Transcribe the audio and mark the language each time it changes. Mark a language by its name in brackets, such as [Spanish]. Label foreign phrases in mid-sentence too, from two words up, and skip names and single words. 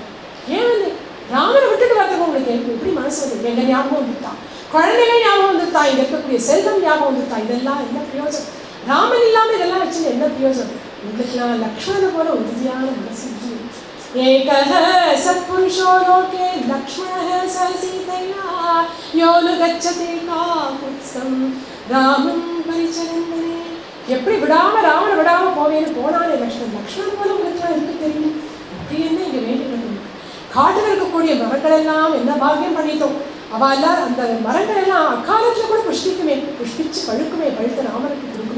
[Tamil] ஏன் வந்து ராமனை விட்டுட்டு வரதுக்கு உங்களுக்கு எப்படி மனசு வந்து, எங்க ஞாபகம் வந்துட்டான், குழந்தைகள் ஞாபகம் வந்துட்டா, இங்க இருக்கக்கூடிய செல்வம் ஞாபகம் வந்துட்டா, இதெல்லாம் என்ன பிரயோஜனம், ராமன் இல்லாமல் இதெல்லாம் வச்சு என்ன பிரயோஜனம். உங்களுக்கு லக்ஷ்மணனை போல உறுதியான மனசு. [Sanskrit] एकः सत्पुरुषो लोके लक्ष्मणः स सीतया यो न गच्छति काकुत्स्थं रामम् परिचरन्तने. [Tamil] எப்படி ராமனை விடாம போவேன்னு போனானே லக்ஷ்மணன் போல உங்களுக்கு இருக்கு தெரியும். அப்படி என்ன இங்கே வேண்டியது, காட்டில் இருக்கக்கூடிய மரங்கள் எல்லாம் என்ன பாக்கியம் பண்ணிட்டோம். அவள் அந்த மரங்கள் எல்லாம் அக்காலத்தில் கூட புஷ்பிச்சு பழுக்குமே, பழுத்த ராமனுக்கு கொடுக்குமே.